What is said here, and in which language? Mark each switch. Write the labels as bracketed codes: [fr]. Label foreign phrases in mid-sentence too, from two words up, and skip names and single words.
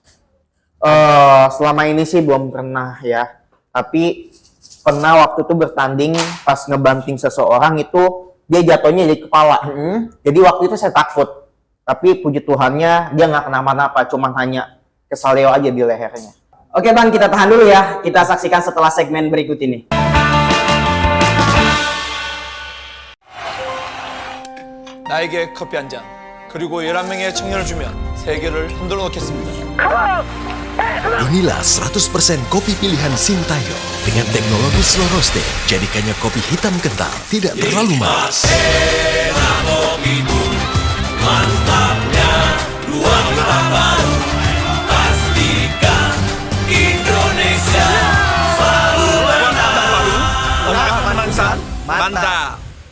[id] Selama ini sih belum pernah ya, tapi pernah waktu itu bertanding pas ngebanting seseorang itu dia jatuhnya di kepala. Jadi waktu itu saya takut, tapi puji Tuhannya dia nggak kenapa-napa, cuman hanya kesaleo aja di lehernya. Oke Bang, kita tahan dulu ya, kita saksikan setelah segmen berikut ini. [ko] 나에게 커피 한 잔, 그리고 11명의 청년을 주면 세계를 흔들어 놓겠습니다. [id] Inilah 100% kopi pilihan Sintayo dengan teknologi [en] slow roasting. [id] Jadikannya kopi hitam kental, tidak terlalu manis. Mantap.